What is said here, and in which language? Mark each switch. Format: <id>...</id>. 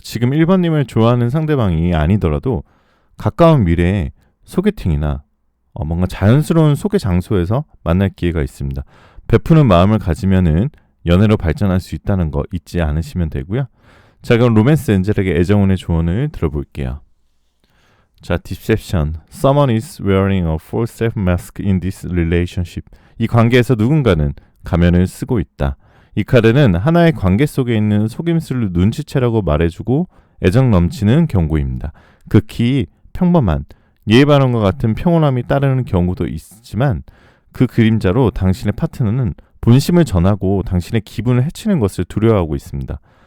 <ko>지금 1번님을 좋아하는 상대방이 아니더라도 가까운 미래에 소개팅이나 뭔가 자연스러운 소개 장소에서 만날 기회가 있습니다. 베푸는 마음을 가지면은 연애로 발전할 수 있다는 거 잊지 않으시면 되고요. 자, 그럼 로맨스 엔젤에게 애정운의 조언을 들어볼게요. 자, Deception.</ko> <en>Someone is wearing a false self-mask in this relationship.</en> <ko>이 관계에서 누군가는 가면을 쓰고 있다. 이 카드는 하나의 관계 속에 있는 속임수를 눈치채라고 말해주고 애정 넘치는 경고입니다. 극히 평범한 예의 바른과 같은 평온함이 따르는 경우도 있지만 그 그림자로 당신의 파트너는 본심을 전하고 당신의 기분을 해치는 것을 두려워하고 있습니다.</ko>